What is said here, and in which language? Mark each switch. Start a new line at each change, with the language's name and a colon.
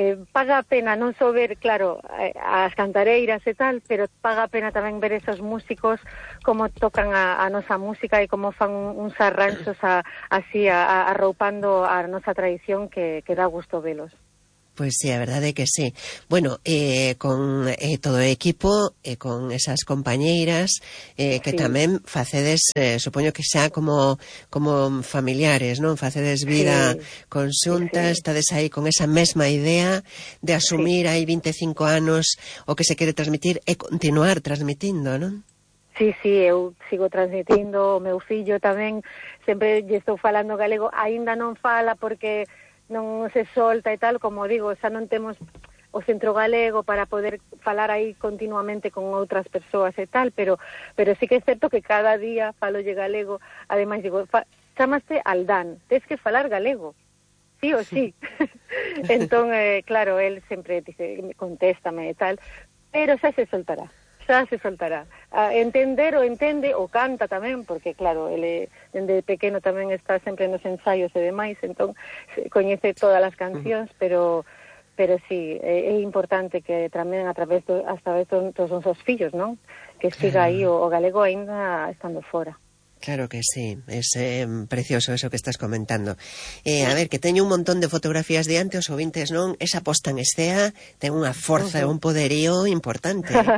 Galician: Paga a pena non só ver, claro, as cantareiras e tal, pero paga a pena tamén ver esos músicos como tocan a nosa música e como fan uns arranxos así arroupando a nosa tradición que dá gusto velos. Pues sí, a verdade que sí. Bueno, con todo o equipo, con esas compañeiras, que sí. Tamén facedes, supoño que xa como familiares, non? Facedes vida sí. Conxunta, sí, sí. Estades aí con esa mesma idea de asumir sí. Aí 25 anos o que se quere transmitir e continuar transmitindo, non? Sí, sí, eu sigo transmitindo, o meu fillo tamén, sempre lle estou falando galego, aínda non fala porque non se solta e tal, como digo, xa non temos o centro galego para poder falar aí continuamente con outras persoas e tal, pero sí que é certo que cada día falo de galego, ademais digo, chamaste Aldán, tens que falar galego, sí ou sí. Entón, claro, él sempre dice, contéstame e tal, pero xa se soltará, xa se soltará. A entender o entende, o canta tamén, porque claro, ele dende pequeno tamén está sempre nos ensaios e demais, entón coñece todas as cancións, pero sí, é importante que tamén a través dos nosos fillos, non? Que siga aí o galego ainda estando fora.
Spanish: Claro que sí, es precioso eso que estás comentando.
Galician: A ver, que teño un montón de fotografías de antes, os ouvintes, non? Esa posta en escena ten unha forza, un poderío importante.